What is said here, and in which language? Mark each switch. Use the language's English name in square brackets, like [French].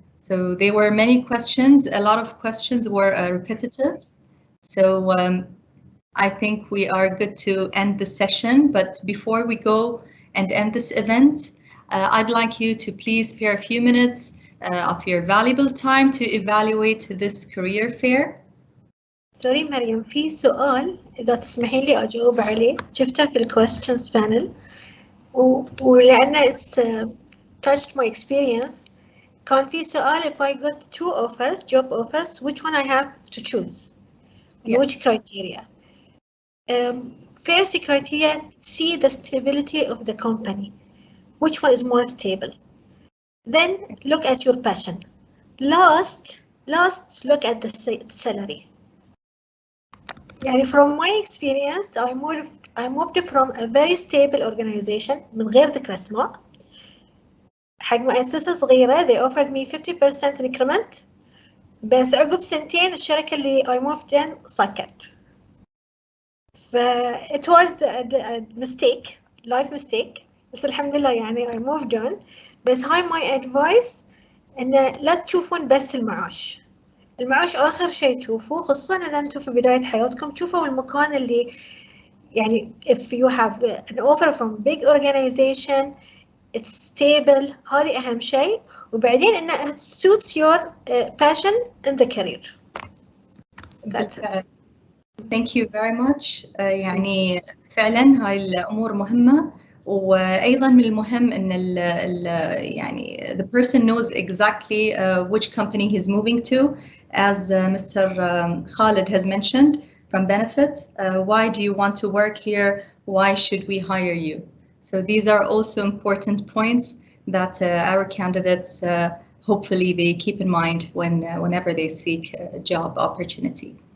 [English] So there were many questions. A lot of questions were repetitive. So I think we are good to end the session, but before we go and end this event, I'd like you to please spare a few minutes of your valuable time to evaluate this career fair. [Arabic] سوري مريم، في سؤال إذا تسمحين لي أجاوب عليه، شفته في [English] questions panel [Arabic] ولأنه [English] it's touched my experience. [Arabic] كان في سؤال [English] if I got two offers, job offers, which one I have to choose? Yes. Which criteria? First criteria, see the stability of the company. Which one is more stable? Then look at your passion. Last, look at the salary. يعني from my experience, I moved from a very stable organization [Arabic] من غير ذكر اسماء حق مؤسسة صغيرة. [English] They offered me 50% increment. [Arabic] بس عقب سنتين الشركة اللي [English] I moved in [Arabic] سكت. [English] It was a mistake, life mistake. [Arabic] بس الحمد لله يعني [English] I moved on. [Arabic] بس هاي [English] my advice [Arabic] إن لا تشوفون بس المعاش. المعاش آخر شيء تشوفوه، خصوصاً إن أنتم في بداية حياتكم تشوفوا المكان اللي يعني [English] if you have an offer from big organization, it's stable. [Arabic] هذه أهم شيء. وبعدين إن [English] it suits your passion in the career. That's it. Thank you very much. [Arabic] يعني فعلاً هاي الأمور مهمة. وأيضاً من المهم إن يعني [English] the person knows exactly which company he's moving to, as Mr. Khalid has mentioned from benefits. Why do you want to work here? Why should we hire you? So these are also important points that our candidates hopefully they keep in mind whenever they seek a job opportunity.